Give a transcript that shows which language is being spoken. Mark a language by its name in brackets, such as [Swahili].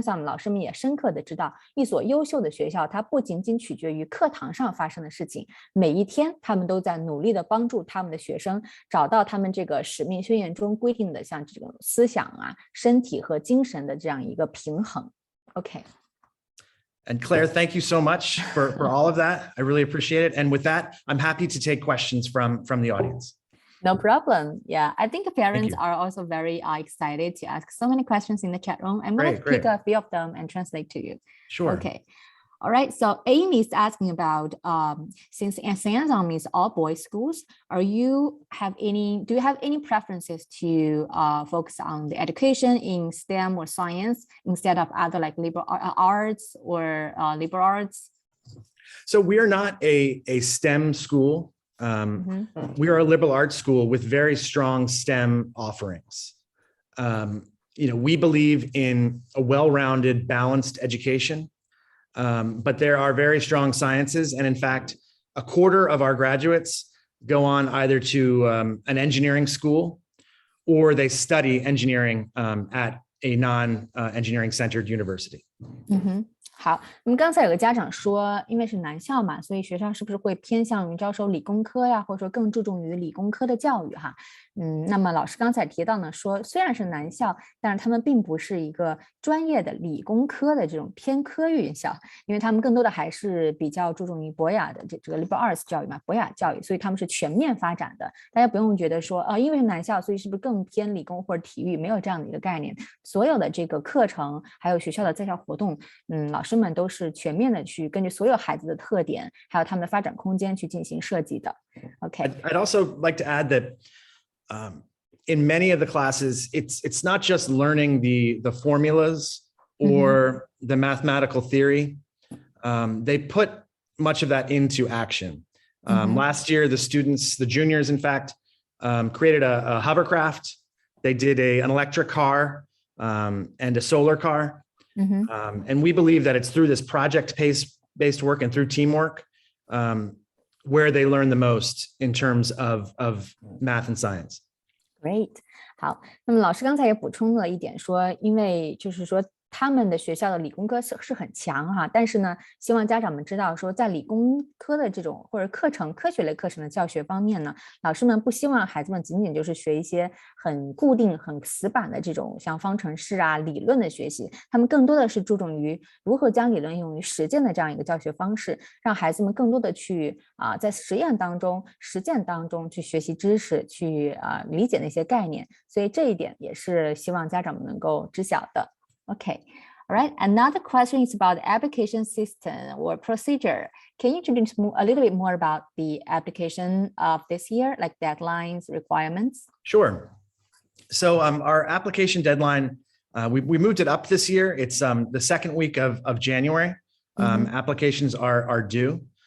[Chinese] Anselm 老师们也深刻的知道，一所优秀的学校它不仅仅取决于课堂上发生的事情，每一天他们都在努力的帮助他们的学生找到他们这个使命宣言中规定的像这种思想啊、身体和精神的这样一个平衡。 [English] Okay. And Claire, thank you so much for all of that. I really appreciate it. And with that, I'm happy to take questions from the audience. No problem. Yeah, I think parents are also very excited to ask so many questions in the chat room. I'm going to pick a few of them and translate to you. Sure. Okay. All right. So Amy is asking about since St. Anselm is all boys schools, do you have any preferences to focus on the education in STEM or science instead of other like liberal arts or liberal arts? So we are not a STEM school. We are a liberal arts school with very strong STEM offerings. We believe in a well-rounded, balanced education. But there are very strong sciences. And in fact, a quarter of our graduates go on either to an engineering school or they study engineering at a non-engineering centered university. [Chinese] 好，那么刚才有个家长说，因为是男校嘛，所以学校是不是会偏向于招收理工科呀，或者说更注重于理工科的教育哈？那么老师刚才提到呢，说虽然是男校，但是他们并不是一个专业的理工科的这种偏科院校，因为他们更多的还是比较注重于博雅的这个 liberal arts 教育嘛，博雅教育，所以他们是全面发展的。大家不用觉得说因为是男校，所以是不是更偏理工或者体育？没有这样的一个概念。所有的这个课程，还有学校的在校活动，老师们都是全面的去根据所有孩子的特点，还有他们的发展空间去进行设计的。 [English] Okay. I'd also like to add that in many of the classes, it's not just learning the formulas or the mathematical theory. They put much of that into action. Last year, the juniors, in fact, created a hovercraft. They did an electric car and a solar car. And we believe that it's through this project-based work and through teamwork where they learn the most in terms of math and science. [Chinese] Great， 好，那么老师刚才也补充了一点说，因为就是说他们的学校的理工科是很强哈，但是呢，希望家长们知道说，在理工科的这种或者科学类课程的教学方面呢，老师们不希望孩子们仅仅就是学一些很固定、很死板的这种像方程式啊、理论的学习，他们更多的是注重于如何将理论用于实践的这样一个教学方式，让孩子们更多的去在实践当中、实践当中去学习知识，去理解那些概念，所以这一点也是希望家长们能够知晓的。 [English] Okay, all right. Another question is about the application system or procedure. Can you introduce a little bit more about the application of this year, like deadlines, requirements? Sure. So our application deadline, we moved it up this year. It's the second week of January. Applications are due.